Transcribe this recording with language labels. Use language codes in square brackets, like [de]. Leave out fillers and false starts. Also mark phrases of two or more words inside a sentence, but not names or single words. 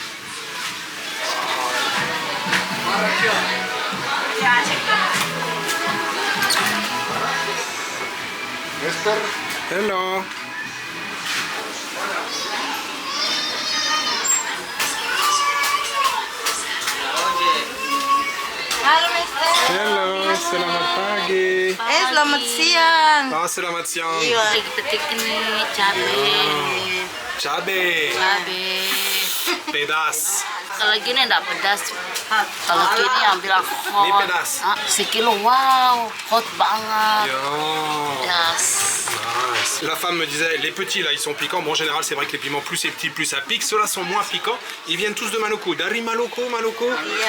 [id] Hello. Halo, Mister. Hello, selamat pagi. Selamat siang. Ah, selamat siang. Lagi petik ini cabai. Cabe. Cabai. Pedas. Kalau gini enggak pedas. Kalau gini ambil hot. Ini pedas. Sekilo, wow, hot banget. Yo. Pedas. Nice. [fr] La femme me disait, les petits là ils sont piquants. Bon en général c'est vrai que les piments plus c'est petit plus ça pique. Ceux-là sont moins piquants. Ils viennent tous de Maluku. [id] Dari Maluku, Maluku. Yeah.